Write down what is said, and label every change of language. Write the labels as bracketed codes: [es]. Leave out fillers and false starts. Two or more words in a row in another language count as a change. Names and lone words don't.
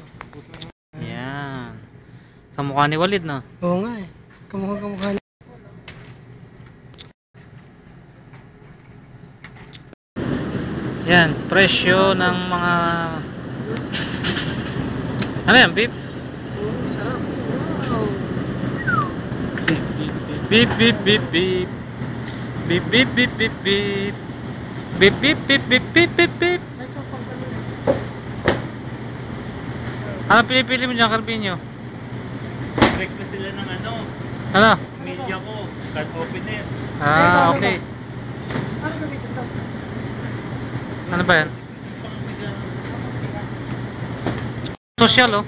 [tl] Yan. Kamukha ni Walid, [en] no? [tl] Oo nga eh. Kamukha niya. Yan. Presyo ng mga... Ano yan, [en] beef? [tl] Sarap. Wow. Beep, beep, beep, beep. Beep, beep, beep, beep, beep. Beep, beep, beep, beep, beep, beep, beep. Ito pang Ano pinipili mo dyan, Carpinho? Break na sila ng ano, Ano? media ko. [en] Can opener. [tl] Ah, okay. Ano gamitin ito? Ano ba yan? Social, oh.